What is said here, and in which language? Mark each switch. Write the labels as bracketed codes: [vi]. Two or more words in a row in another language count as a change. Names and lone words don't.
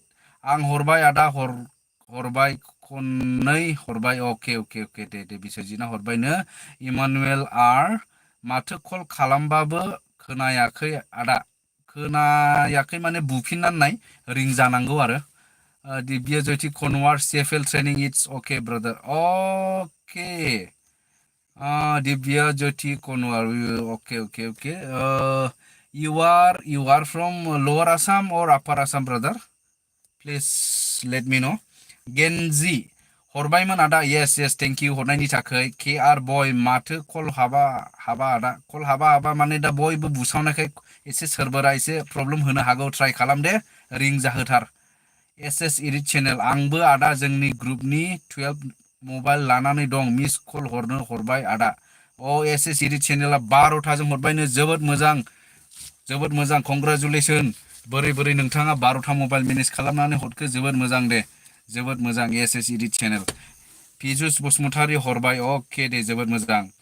[brx] आं हरबाय आदा हरबाय खननै हरबाय अके दे बिसाजितआ हरबायनो इमानुएल आर माथो कल खालामबाबो खोनायाखै आदा खोनायाखै माने बुफिननानै नाय रिं जानांगौ आरो दिव्या ज्योति कनवार CFL ट्रेनिं [en] it's okay brother [brx] अके Divya Jyoti Konwar. [en] Okay. You are from Lower Assam or Upper Assam, brother? Please let me know. Genzi. [brx] हरबायमोन आदा [en] yes thank you [brx] हरनायनि थाखाय KR boy माथो कल हाबा आदा कल हाबा माने दा बयबो बुसावनायखाय एसे सोरबारा एसे प्रब्लेम होनो हागौ ट्राइ खालाम दे रिं जाहोथार SS इडिट चेनेल आंबो आदा जोंनि ग्रुपनि 12 मबाइल लानानै दं मिस कल हरबाय आदा SS इडिट चेनेला 12टाजों हरबायनो जोबोद मोजां कंग्रेचुलेसन बोरै नोंथाङा 12टा मबाइल मेनेज खालामनानै हरखो जोबोद मोजां दे जोबोद मोजां SS इडिट चेनेल पिजुस बसुमतारी हरबाय अके दे जोबोद मोजां